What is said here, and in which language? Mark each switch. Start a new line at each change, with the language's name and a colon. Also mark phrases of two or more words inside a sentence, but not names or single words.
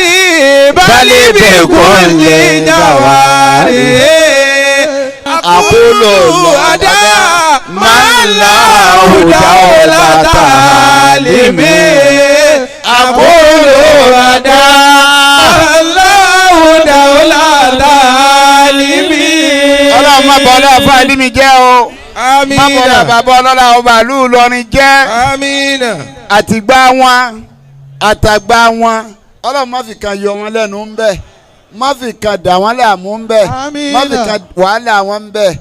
Yoruba: Bali bikulli jawari Akulu ada Mallahu dawlata alimi Akulu ada Mallahu dawlata alimi. Ọlọ́run má bọ́lá fún àlímì jẹ́ o. Àmín. Má bọ́lá bàbá ọlọ́lá ọba ìlú Ìlọrin jẹ́. Àmín. Àtìgbà wọn àtàgbà wọn Ọlọ́run má fi kan yọ wọn lẹ́nu ń bẹ̀. Má fi kan dà wọ́n láàmú ń bẹ̀. Àmín. Má fi kan wàhálà wọn ń bẹ̀.